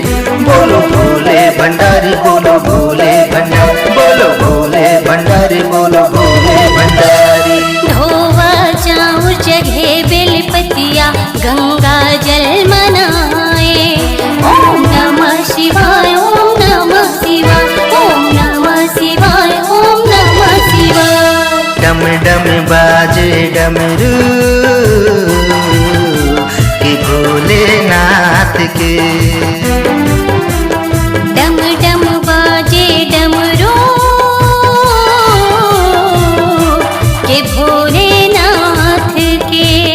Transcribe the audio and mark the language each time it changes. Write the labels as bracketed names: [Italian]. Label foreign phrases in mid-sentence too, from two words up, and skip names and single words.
[Bhojpuri] बोलो भोले भंडारी बोलो भोले भंडारी बोलो भोले भंडारी बोलो भोले भंडारी। धोवा चाउर जगह बेलपतिया गंगा जल मनाए। [Sanskrit] ओम नमः शिवाय ओम नमः शिवाय ओम नमः शिवाय ओम नमः शिवाय। [Bhojpuri] डम डम बाजे डमरू कि भोलेनाथ के। डम डम बाजे डमरू के भोलेनाथ के।